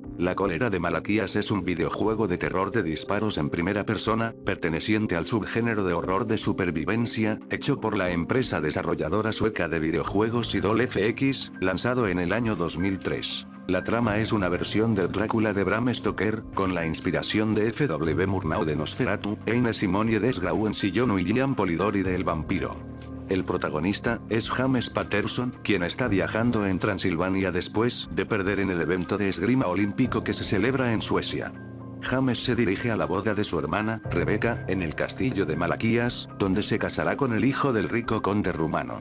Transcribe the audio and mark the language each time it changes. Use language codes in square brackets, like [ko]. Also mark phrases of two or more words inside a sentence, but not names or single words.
[es] La cólera de Malaquías es un videojuego de terror de disparos en primera persona, perteneciente al subgénero de horror de supervivencia, hecho por la empresa desarrolladora sueca de videojuegos Idol FX, lanzado en el año 2003. La trama es una versión del Drácula de Bram Stoker, con la inspiración de F.W. Murnau de Nosferatu, Eine Simonie des Grauensillon y Jean Polidori de El Vampiro. El protagonista es James Patterson, quien está viajando en Transilvania después de perder en el evento de esgrima olímpico que se celebra en Suecia. James se dirige a la boda de su hermana, Rebecca, en el castillo de Malaquías, donde se casará con el hijo del rico conde rumano.